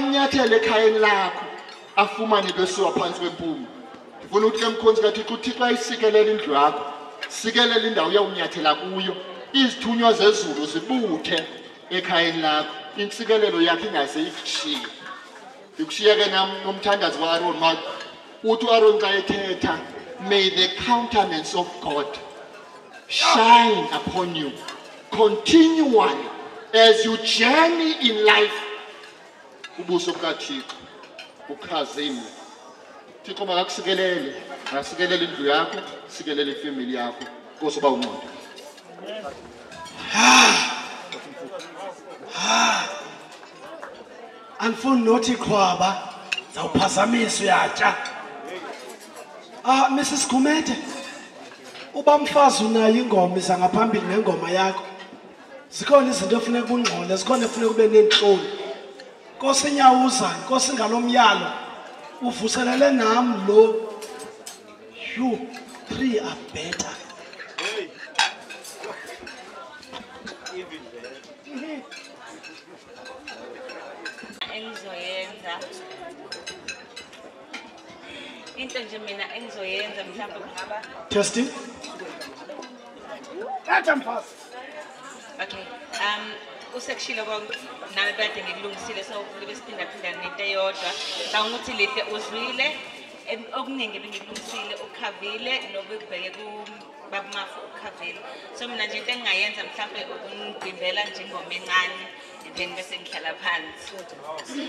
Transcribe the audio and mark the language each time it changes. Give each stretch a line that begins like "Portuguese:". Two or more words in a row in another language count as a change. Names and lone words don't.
Xhosa: nyathela ekhayeni lakho afumane into esiwa phansi kwempumlo ndifuna ukuthi ke mkhonzi kathixo uthixo ayisikelela indlu yakho sikelela indawo yawunyathela kuyo izithunywa zezulu zibuthe ekhayeni lakho intsikelelo yakhe ingase ikushiye ikushiye ke nomthandazi wa-Aaron uthi u-Aaron xa ethetha
English: may the countenance of God shine upon you continually as you journey in life
Xhosa: ubuso bukaThixo ukhazimle Thixo makakusikelele Asikelela indlu yakho, sikelela ifamily yakho. Nkosi uba uNqondo. Andifuni nothi khwaba zawuphazamisa uyatya. Mrs Gumede, uba mfazi unayo ingoma iza ngaphambili ngengoma yakho. Zikhona izinto efuneka ungqole, zikhona efuneka ube nentloni. Nkosi Nyawuza, Nkosi ngalomyalo, uvuselele nam lo.
English: You three are better.
Zulu: Engizoyenza into nje mina engizoyenza mhlawumbe kungaba
English: Testing.
Zulu: okay usekushilo konke nami kade ngikulungisile so libe siphinda nento eyodwa ngicabanga ukuthi lihle uzwile okuningi bengikulungisile ukhavile nobekubheke kubabumafu ukhavile so mina nje into engingayenza mhlawumbe ukungibhimbela nje ingoma encane then bese ngihlala phansi.